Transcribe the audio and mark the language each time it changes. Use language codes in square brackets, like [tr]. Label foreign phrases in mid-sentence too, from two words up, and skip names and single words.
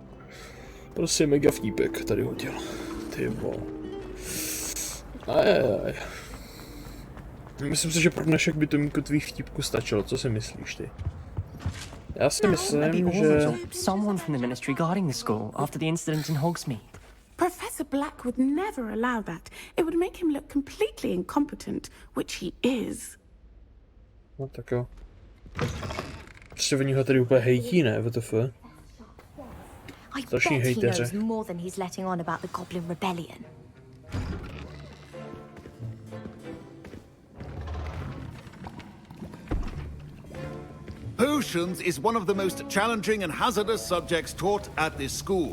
[cs] Prostě mega vtípek tady hodil. Ty vole. Ajajaj. Myslím si, že pro dnešek by Tomíku tvých vtípků stačilo, co si myslíš ty? Já si myslím, že... [en] Someone from the ministry guarding the school after the incident in Hogsmeade. Professor Black would never allow that. It would make him look completely incompetent, which he is. [cs] No tak jo. Prostě oni ho tady úplně hejtí, ne? WTF. [en] I [cs] Strašní [en] bet he [cs] hejteři. [en] knows more than he's letting on about the Goblin Rebellion. Potions is one of the most challenging and hazardous subjects taught at this school.